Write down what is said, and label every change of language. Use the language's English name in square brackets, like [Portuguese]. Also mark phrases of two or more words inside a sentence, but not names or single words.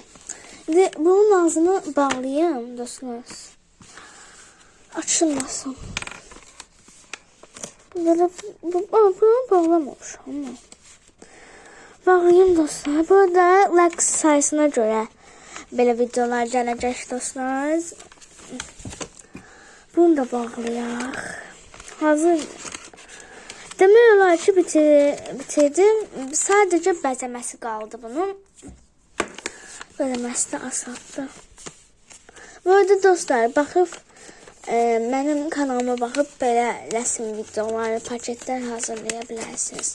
[Turkish] Şimdi bunun ağzını bağlayayım dostlar. Açılmasın. Böyle bunu bağlamamış ama. Bağlayayım dostlar. Burada like sayısına göre böyle videolar gelecek dostlar. [Azerbaijani] Bunu da bağlayaq. Hazır. Demək olar ki bitirdim. Sadəcə bəzəməsi qaldı bunun. Bəzəməsi də asaddır. Bu arada dostlar, baxıb mənim kanalıma baxıb belə rəsm videoları, paketlər hazırlaya bilərsiniz.